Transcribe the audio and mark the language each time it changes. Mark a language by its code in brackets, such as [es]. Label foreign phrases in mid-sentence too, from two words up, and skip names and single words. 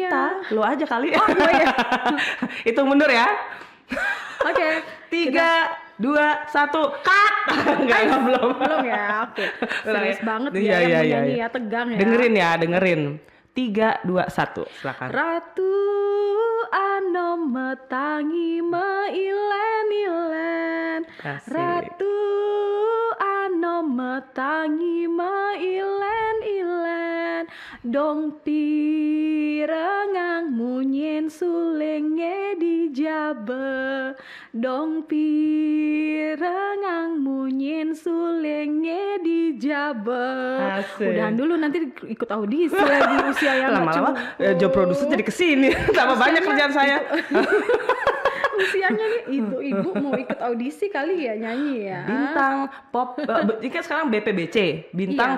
[id] Kita, lu aja kali. Oh iya. Hitung mundur ya. Oke. 3, 2, 1, cut. Enggak, belum. Belum ya, oke. Serius banget ya Iya, yang iya, menyanyi iya. ya, tegang ya. Dengerin. 3, 2, 1, silakan. [ban] Ratu ano metangi meilen-ilen, [id] Asik. [ban] Ratu ano metangi meilen-ilen, dong pirengang munyin sulenge dijabe, dong pirengang munyin sulenge dijabe. [id] Asik. Udahan dulu nanti ikut audisi lagi usia yang Lama-lama [en] job producer [id] jadi kesini. Tambah banyak kerjaan saya. usianya nih ibu mau ikut audisi kali ya nyanyi ya. Bintang pop, ini kan sekarang BPBC, Bintang